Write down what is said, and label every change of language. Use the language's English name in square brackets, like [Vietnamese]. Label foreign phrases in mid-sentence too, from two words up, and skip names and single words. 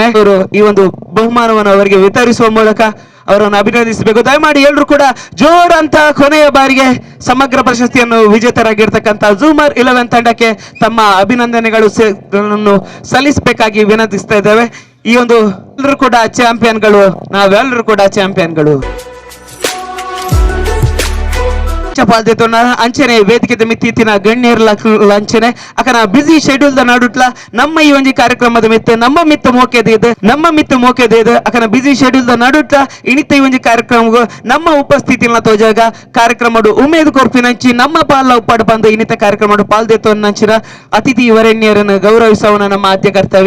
[Kannada] ಅವರು ಈ ಒಂದು ಬಹುಮಾನವನ್ನು ಅವರಿಗೆ ವಿತರಿಸುವ ಮೂಲಕ ಅವರನ್ನು ಅಭಿನಂದಿಸಬೇಕು. ದಯಮಾಡಿ ಎಲ್ಲರೂ ಕೂಡ ಜೋರಂತ ಕೊನೆಯ ಬಾರಿಗೆ ಸಮಗ್ರ ಪ್ರಶಸ್ತಿಯನ್ನು ವಿಜೇತರಾಗಿರ್ತಕ್ಕಂಥ ಝೂಮರ್ 11 ತಂಡಕ್ಕೆ ತಮ್ಮ ಅಭಿನಂದನೆಗಳು ಸಲ್ಲಿಸಬೇಕಾಗಿ ವಿನಂತಿಸ್ತಾ ಇದ್ದೇವೆ. ಈ ಒಂದು ಎಲ್ಲರೂ ಕೂಡ ಚಾಂಪಿಯನ್ಗಳು, ನಾವೆಲ್ಲರೂ ಕೂಡ ಚಾಂಪಿಯನ್ಗಳು. [Tulu] ಪಾಲ್ದೆತೋನ ಅಂಚನೆ ವೇದಿಕೆ ಮಿತ್ತಿನ ಗಣ್ಯರ್ಲ ಅಂಚನೆ ಅಕನ [English] busy schedule [Tulu] ದ ನಡುಟ್ಲ ನಮ್ಮ ಈ ಒಂಜಿ ಕಾರ್ಯಕ್ರಮದ ಮಿತ್ತ ನಮ್ಮ ಮಿತ್ತ ಮೋಕೆದ ಅಕನ [English] busy schedule [Tulu] ದ ನಡುಟ್ಲ ಇನಿತ ಈ ಒಂಜಿ ಕಾರ್ಯಕ್ರಮ ನಮ್ಮ ಉಪಸ್ಥಿತಿನ ತೋಜಾಗ ಕಾರ್ಯಕ್ರಮ ಉಮೇದ್ ಕೊರ್ಪಿನಂಚಿ ನಮ್ಮ ಪಾಲ ಉಪ್ಪಾಡು ಬಂದು ಇನಿತ ಕಾರ್ಯಕ್ರಮ ಪಾಲ್ದೆತೋನಂಚಿನ ಅತಿಥಿ ವರೆಣ್ಯರನ್ನು ಗೌರವಿಸುವನ ನಮ್ಮ ಆದ್ಯ ಕರ್ತವ್ಯ.